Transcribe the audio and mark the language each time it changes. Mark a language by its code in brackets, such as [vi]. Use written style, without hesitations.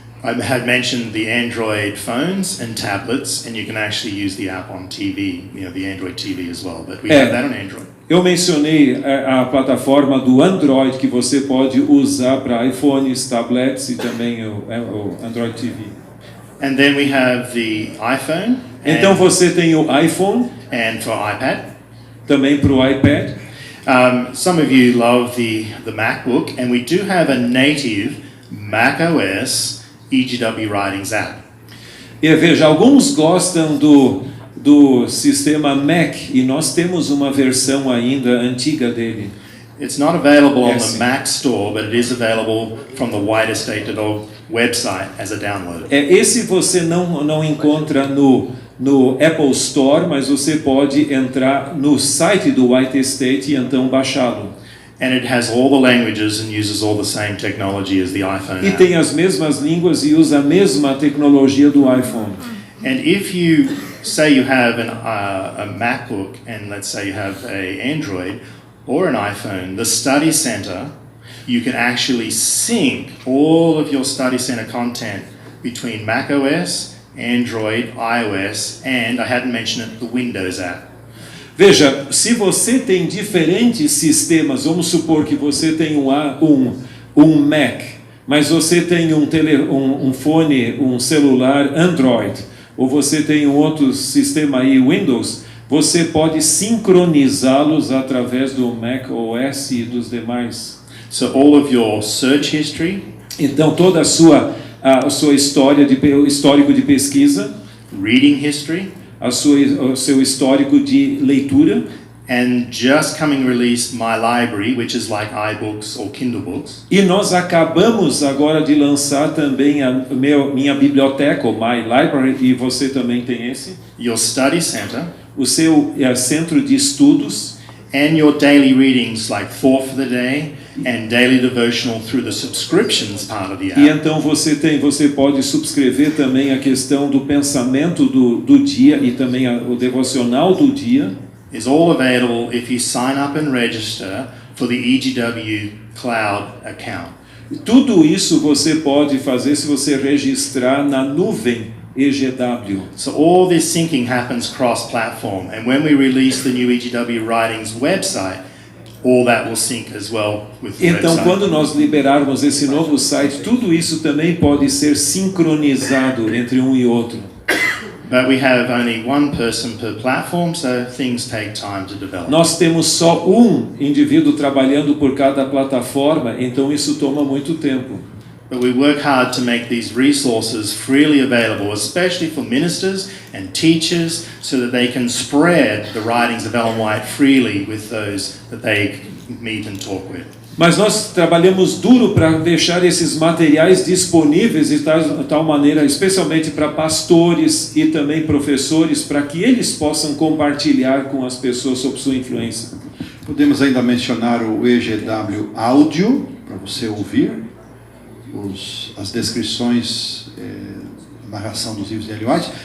[en] I had mentioned the Android phones and tablets, and you can actually use the app on TV, the Android TV as well, but we have that on Android. [pt] Eu mencionei a plataforma do Android que você pode usar para iPhones, tablets e também o Android TV. [en] And then we have the iPhone. [pt] Então você tem o iPhone [en] and for iPad. [pt] Também para o iPad. [en] Some of you love the MacBook, and we do have a native macOS EGW Writings app. [pt] E veja, alguns gostam do sistema Mac e nós temos uma versão ainda antiga dele. [en] It's not available on the Mac Store, but it is available from the whiteestate.org website as a download. [pt] Esse você não encontra no Apple Store, mas você pode entrar no site do White Estate e então baixá-lo. [en] And it has all the languages and uses all the same technology as the iPhone [pt] E [en] app. [pt] tem as mesmas línguas e usa a mesma tecnologia do iPhone. [en] And if you say you have a MacBook and let's say you have an Android or an iPhone, the Study Center, you can actually sync all of your Study Center content between macOS, Android, iOS, and I hadn't mentioned it, the Windows app. [pt] Veja, se você tem diferentes sistemas, vamos supor que você tem um Mac, mas você tem um fone, um celular Android, ou você tem um outro sistema aí, Windows, você pode sincronizá-los através do Mac OS e dos demais. [en] So all of your search history, [pt] Então toda a sua histórico de pesquisa, [en] reading history, [pt] o seu histórico de leitura, [en] and just coming released My Library, which is like iBooks or Kindle books. [pt] e nós acabamos agora de lançar também minha biblioteca, o My Library, e você também tem esse, [en] Your Study Center, [pt] o seu centro de estudos, [en] and your daily readings like Thought for the Day and Daily Devotional through the subscriptions part of the [pt] e [en] app. [pt] então você pode subscrever também a questão do pensamento do dia e também o devocional do dia. [en] Is all available if you sign up and register for the EGW Cloud account. [pt] Tudo isso você pode fazer se você registrar na nuvem EGW. [en] So all this syncing happens cross-platform, and when we release the new EGW Writings website, all that will sync as well with the [pt] Então, quando nós liberarmos esse novo site, tudo isso também pode ser sincronizado entre um e outro. [en] But we have only one person per platform, so things take time to develop. [pt] Nós temos só um indivíduo trabalhando por cada plataforma, então isso toma muito tempo. [en] But we work hard to make these resources freely available, especially for ministers and teachers, so that they can spread the writings of Ellen White freely with those that they meet and talk with. [pt] Mas nós trabalhamos duro para deixar esses materiais disponíveis de tal maneira, especialmente para pastores e também professores, para que eles possam compartilhar com as pessoas sob sua influência. Podemos ainda mencionar o EGW Áudio, para você ouvir as descrições, narração dos livros de Ellen White.